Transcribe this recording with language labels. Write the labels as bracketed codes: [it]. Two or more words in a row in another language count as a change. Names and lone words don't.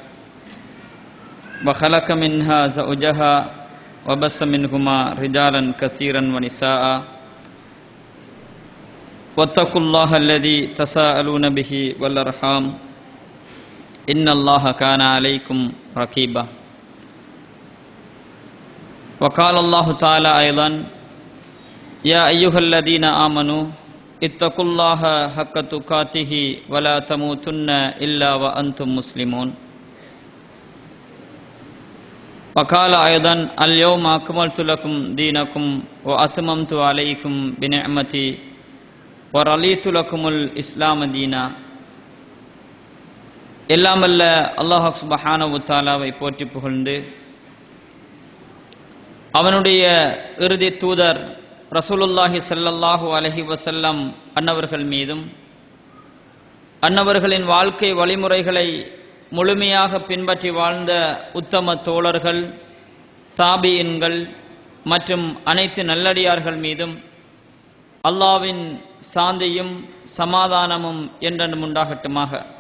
[ar] وخلق منها زوجها وبث منهما رجالا كثيرا ونساء واتقوا الله الذي تساءلون به والأرحام إن الله كان عليكم رقيبا وقال الله تعالى أيضا يا أيها الذين آمنوا اتقوا الله حق تقاته ولا تموتن إلا وأنتم مسلمون وقال أيضا اليوم أكملت لكم دينكم وأتممت عليكم بنعمتي ورضيت لكم الإسلام دينا [ta] எல்லாம் அல்ல [ar] الله سبحانه وتعالى [ta] போற்றி புகழ்ந்து அவனுடைய இறுதி தூதர் [ar] رسول الله صلى الله عليه وسلم [ta] அன்னவர்கள் மீதும் அன்னவர்களின் வாழ்க்கை வழிமுறைகளை முழுமையாக பின்பற்றி வாழ்ந்த உத்தம தோழர்கள் தாபியின்கள் மற்றும் அனைத்து நல்லடியார்கள் மீதும் அல்லாஹ்வின் சாந்தியும் சமாதானமும் என்றென்றும் உண்டாகட்டுமாக.